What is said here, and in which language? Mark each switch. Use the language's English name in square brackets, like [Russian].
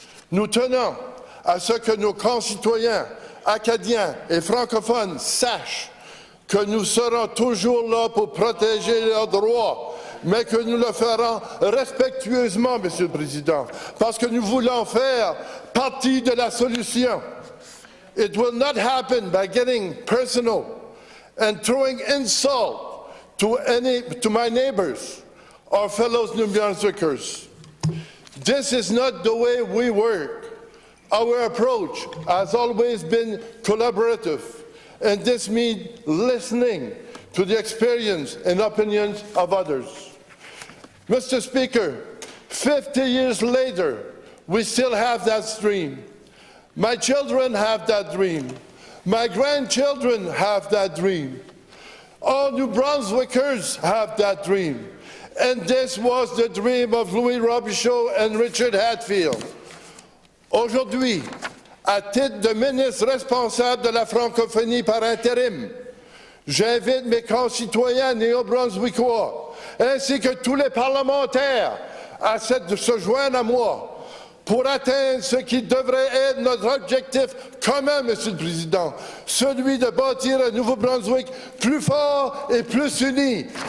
[French] Nous tenons à ce que nos concitoyens acadiens et francophones sachent que nous serons toujours là pour protéger leurs droits, mais que nous le ferons respectueusement, Monsieur le Président, parce que nous voulons faire partie de la solution. [English] It will not happen by getting personal and throwing insult to my neighbors or fellow New Brunswickers. This is not the way we work. Our approach has always been collaborative, and this means listening to the experience and opinions of others. Mr. Speaker, 50 years later, we still have that dream. My children have that dream. My grandchildren have that dream. All New Brunswickers have that dream. And this was the dream of Louis Robichaud and Richard Hatfield. [French] Aujourd'hui, à titre de ministre responsable de la francophonie par intérim, j'invite mes concitoyens néo-brunswickois ainsi que tous les parlementaires à se joindre à moi pour atteindre ce qui devrait être notre objectif commun, Monsieur le Président, celui de bâtir un Nouveau-Brunswick plus fort et plus uni.